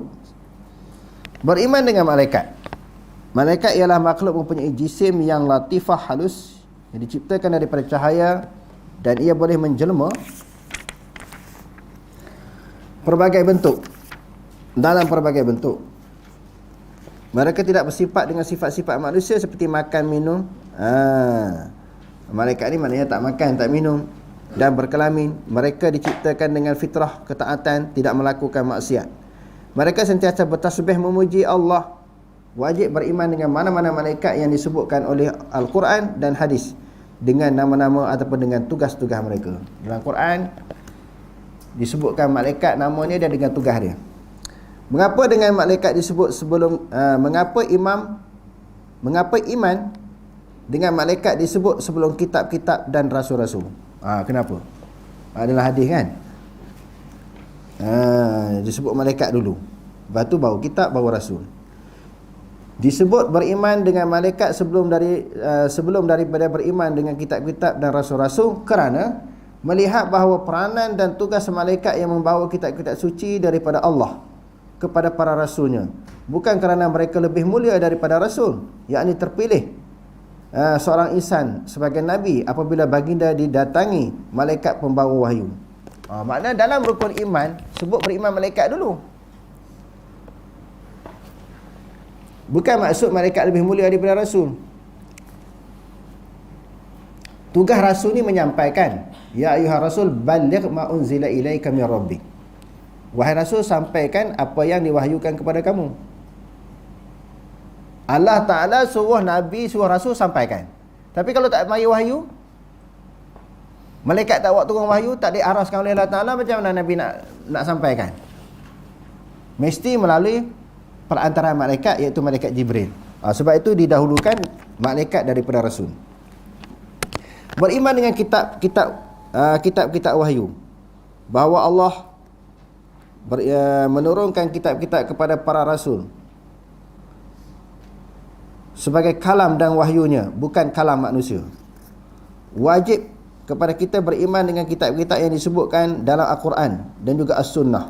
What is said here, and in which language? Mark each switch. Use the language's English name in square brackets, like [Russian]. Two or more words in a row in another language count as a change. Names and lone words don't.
[Malay] Beriman dengan malaikat. Malaikat ialah makhluk mempunyai jisim yang latifah, halus, yang diciptakan daripada cahaya, dan ia boleh menjelma pelbagai bentuk, dalam pelbagai bentuk. Mereka tidak bersifat dengan sifat-sifat manusia seperti makan, minum. Malaikat ni maknanya tak makan, tak minum dan berkelamin. Mereka diciptakan dengan fitrah ketaatan, tidak melakukan maksiat. Mereka sentiasa bertasbih memuji Allah. Wajib beriman dengan mana-mana malaikat yang disebutkan oleh Al-Quran dan hadis, dengan nama-nama ataupun dengan tugas-tugas mereka. Dalam Quran disebutkan malaikat namanya dan dengan tugas dia. Mengapa dengan malaikat disebut sebelum mengapa iman dengan malaikat disebut sebelum kitab-kitab dan rasul-rasul? Kenapa? Adalah hadis kan? Disebut malaikat dulu, lepas tu baru kitab, baru rasul. Disebut beriman dengan malaikat sebelum daripada beriman dengan kitab-kitab dan rasul-rasul kerana melihat bahawa peranan dan tugas malaikat yang membawa kitab-kitab suci daripada Allah kepada para rasulnya, bukan kerana mereka lebih mulia daripada rasul, yakni terpilih seorang insan sebagai nabi apabila baginda didatangi malaikat pembawa wahyu. Makna dalam rukun iman sebut beriman malaikat dulu. Bukan maksud malaikat lebih mulia daripada rasul. Tugas rasul ni menyampaikan, [Arabic] يا أيها الرسول بلغ ما أنزل إليك من ربك. [Malay] Wahai rasul, sampaikan apa yang diwahyukan kepada kamu. Allah Ta'ala suruh nabi, suruh rasul sampaikan. Tapi kalau tak mari wahyu, malaikat tak buat turun wahyu, tak diaraskan oleh Allah Ta'ala, macam mana nabi nak sampaikan? Mesti melalui perantaraan malaikat, iaitu malaikat Jibril. Sebab itu didahulukan malaikat daripada rasul. Beriman dengan kitab-kitab wahyu, bahawa Allah menurunkan kitab-kitab kepada para rasul sebagai kalam dan wahyunya, bukan kalam manusia. Wajib kepada kita beriman dengan kitab-kitab yang disebutkan dalam Al-Quran dan juga As-Sunnah.